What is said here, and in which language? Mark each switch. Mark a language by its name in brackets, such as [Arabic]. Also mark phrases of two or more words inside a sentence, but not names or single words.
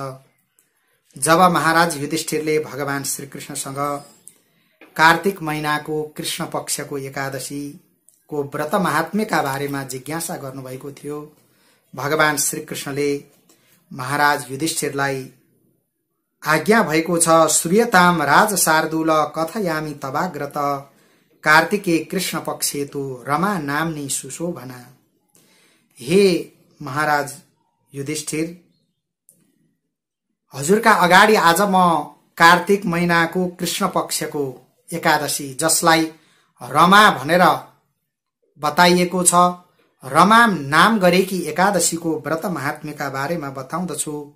[Nepali] जब महाराज युधिष्ठिरले भगवान श्री कृष्णसँग कार्तिक महिनाको कृष्ण पक्षको एकादशीको व्रत महात्म्यका बारेमा जिज्ञासा गर्नुभएको थियो, भगवान श्री कृष्णले महाराज युधिष्ठिरलाई आज्ञा भएको छ, [Sanskrit] श्रूयताम राज शार्दूल कथयामि तवाग्रत कार्तिके कृष्ण पक्षे तु रमा नाम्नी सुशोभना। [Nepali] हे महाराज युधिष्ठिर, हजुरका अगाडि आज म कार्तिक महिनाको कृष्ण पक्षको एकादशी, जसलाई रमा भनेर बताइएको छ, रमा नाम गरेकी एकादशीको व्रत महात्म्यका बारेमा बताउँदछु।